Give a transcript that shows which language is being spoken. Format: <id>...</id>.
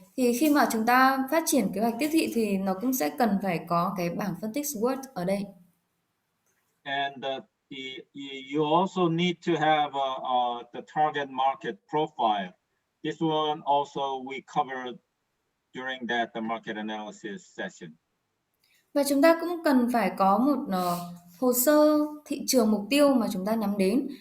<vi>Thì khi mà chúng ta phát triển kế hoạch tiếp thị thì nó cũng sẽ cần phải có cái bảng phân tích SWOT ở đây.</vi> <en>And you also need to have the target market profile. This one also we covered during the market analysis session.</en> <vi>Và chúng ta cũng cần phải có một hồ sơ thị trường mục tiêu mà chúng ta nhắm đến.</vi>